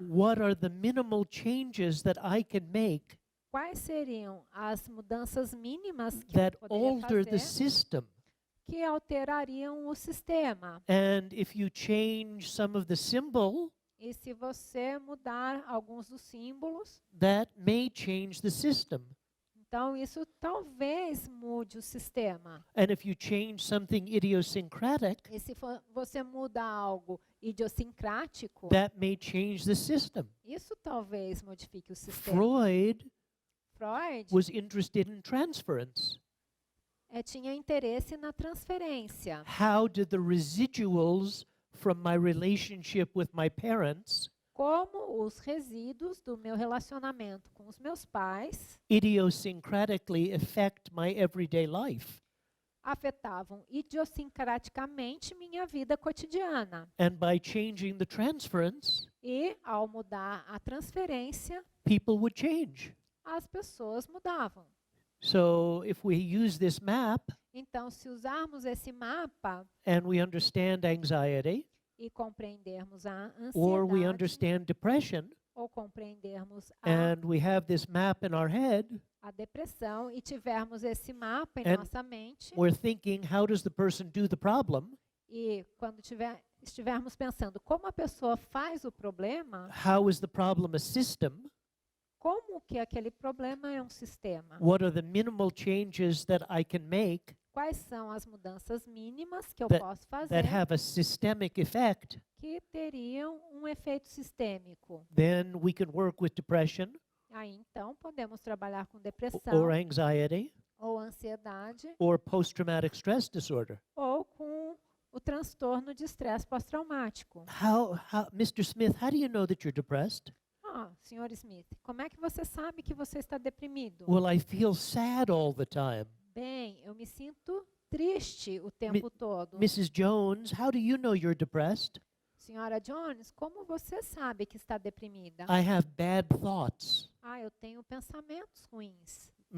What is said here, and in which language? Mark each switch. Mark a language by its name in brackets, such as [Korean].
[English] what are the minimal changes that I can make [Portuguese] quais seriam as mudanças mínimas que [English] that [Portuguese] eu poderia [English] alter the [Portuguese] fazer [English] system? [Portuguese] que alterariam o sistema. [English] And if you change some of the symbol, [Portuguese] E se você mudar alguns dos símbolos, [English] that may change the system. [Portuguese] então isso talvez mude o sistema. [English] And if you change something idiosyncratic, [Portuguese] E se você muda algo idiosincrático, [English] that may change the system. [Portuguese] isso talvez modifique o sistema. [English] Freud [Portuguese] Freud [English] was interested in transference. [Portuguese] tinha interesse na transferência. [English] How did the residuals from my relationship with my parents [Portuguese] Como os resíduos do meu relacionamento com os meus pais [English] idiosyncratically affect my everyday life? [Portuguese] afetavam idiosincraticamente minha vida cotidiana. [English] And by changing the transference, [Portuguese] E, ao mudar a transferência, [English] people would change. [Portuguese] as pessoas mudavam. [English] So if we use this map [Portuguese] Então, se usarmos esse mapa [English] and we understand anxiety, [Portuguese] e compreendermos a [English] or we [Portuguese] ansiedade, [English] understand depression, [Portuguese] ou compreendermos [English] and we have this map in our head, [Portuguese] a depressão e tivermos esse mapa em [English] And [Portuguese] nossa mente, [English] we're thinking, how does the person do the problem? [Portuguese] e quando estivermos pensando como a pessoa faz o problema, [English] How is the problem a system? [Portuguese] como que aquele problema é um sistema? [English] What are the minimal changes that I can make [Portuguese] Quais são as mudanças mínimas que eu [English] That- [Portuguese] posso fazer [English] that have a systemic effect? [Portuguese] que teriam um efeito sistêmico? [English] Then we can work with depression [Portuguese] Aí então podemos trabalhar com [English] or [Portuguese] depressão [English] anxiety [Portuguese] ou ansiedade [English] or post-traumatic stress disorder. [Portuguese] ou com o transtorno de estresse pós-traumático. [English] Mr. Smith, how do you know that you're depressed? [Portuguese] Sr. Smith, como é que você sabe que você está deprimido? [English] Well, I feel sad all the time. [Portuguese] Bem, eu me sinto triste o tempo todo. [English] Mrs. Jones, how do you know you're depressed? [Portuguese] Senhora Jones, como você sabe que está deprimida? [English] I have bad thoughts. [Portuguese] Eu tenho pensamentos ruins.